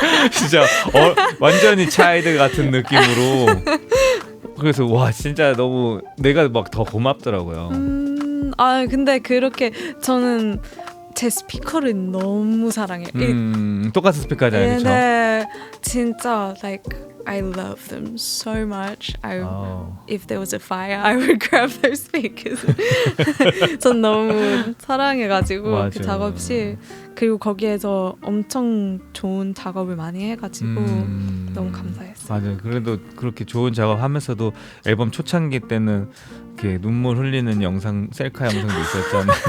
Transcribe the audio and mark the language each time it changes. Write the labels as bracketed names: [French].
[Korean] 진짜 완전히 차이드 같은 느낌으로. 그래서 와 진짜 너무 내가 막 더 고맙더라고요. 근데 그렇게 저는 제 스피커를 너무 사랑해요. 똑같은 스피커잖아요, 그렇죠? 네, 진짜 [English] like I love them so much. If there was a fire, I would grab their speakers. [Korean] 전 너무 사랑해가지고 그 작업실 그리고 거기에서 엄청 좋은 작업을 많이 해가지고 너무 감사했어요. 맞아요. 그래도 그렇게 좋은 작업하면서도 앨범 초창기 때는 이렇게 눈물 흘리는 영상 셀카 영상도 있었잖아요.